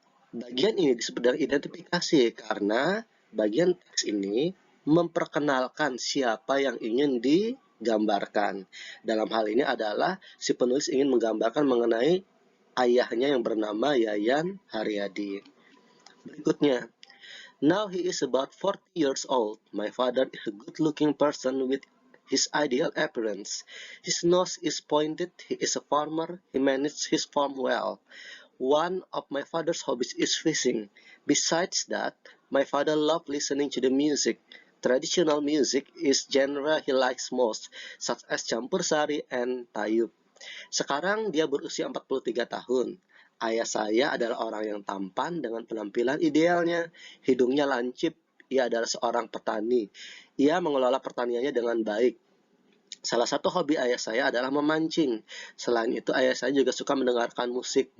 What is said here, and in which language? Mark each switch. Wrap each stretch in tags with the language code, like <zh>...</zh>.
<id>Bagian ini disebut dengan identifikasi karena bagian teks ini memperkenalkan siapa yang ingin digambarkan. Dalam hal ini adalah si penulis ingin menggambarkan mengenai ayahnya yang bernama Yayan Haryadi.</id> <en>Berikutnya, now he is about 40 years old. My father is a good-looking person with his ideal appearance. His nose is pointed. He is a farmer. He manages his farm well. One of my father's hobbies is fishing. Besides that, my father loves listening to the music. Traditional music is genre he likes most, such as campur sari and tayub.</en> <id>Sekarang dia berusia 43 tahun. Ayah saya adalah orang yang tampan dengan penampilan idealnya. Hidungnya lancip. Ia adalah seorang petani. Ia mengelola pertaniannya dengan baik. Salah satu hobi ayah saya adalah memancing. Selain itu, ayah saya juga suka mendengarkan musik.</id>